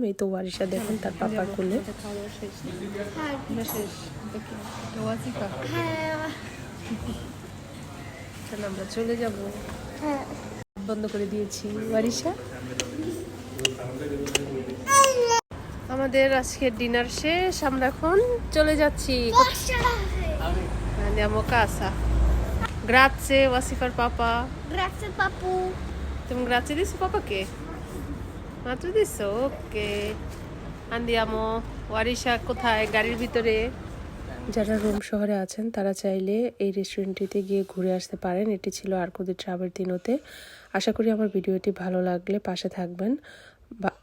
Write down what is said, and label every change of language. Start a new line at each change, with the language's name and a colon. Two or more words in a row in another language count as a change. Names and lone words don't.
Bangla: এই তো ওয়ারিশা দেখুন তার পাপার কোলে। আমরা চলে যাব, বন্ধ করে দিয়েছি। ওয়ারিশা, আমাদের আজকের ডিনার শেষ, আমরা এখন চলে যাচ্ছি।
Italian: Andiamo a casa. Grazie, Wasifar Papa. Grazie, papu.
Bangla: তুমি grazie দিছো পাপাকে? মাত্র দিছো? ওকে, andiamo. ওয়ারিশা কোথায়? গাড়ির ভিতরে। যারা রোম শহরে আছেন তারা চাইলে এই রেস্টুরেন্টটিতে গিয়ে ঘুরে আসতে পারেন। এটি ছিল আরকুদি ট্রাভেল দিনোতে। আশা করি আমার ভিডিওটি ভালো লাগলে পাশে থাকবেন।